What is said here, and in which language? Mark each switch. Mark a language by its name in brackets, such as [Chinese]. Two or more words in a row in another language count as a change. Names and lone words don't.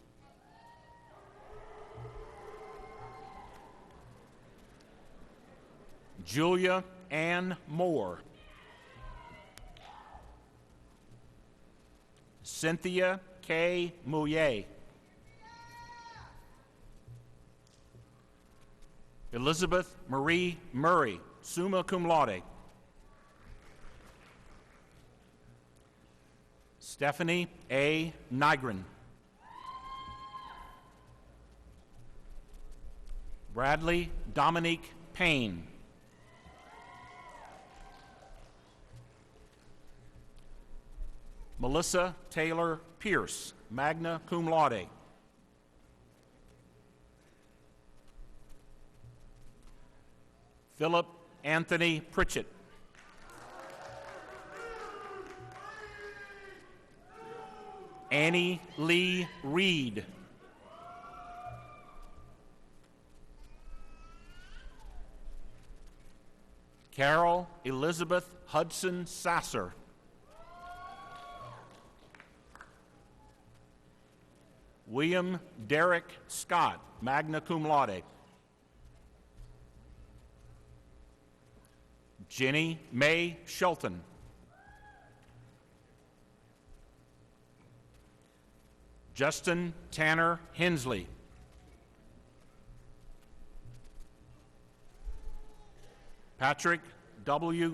[English] Julia Ann Moore. Cynthia K. Mouillet. Elizabeth Marie Murray, [Latin] summa cum laude. [English] Stephanie A. Nygren. Bradley Dominique Payne. Melissa Taylor Pierce, [Latin] magna cum laude. [English] Philip Anthony Pritchett. Annie Lee Reed. Carol Elizabeth Hudson Sasser. William Derek Scott, [Latin] magna cum laude. [English] Jenny Mae Shelton. Justin Tanner Hensley. Patrick W.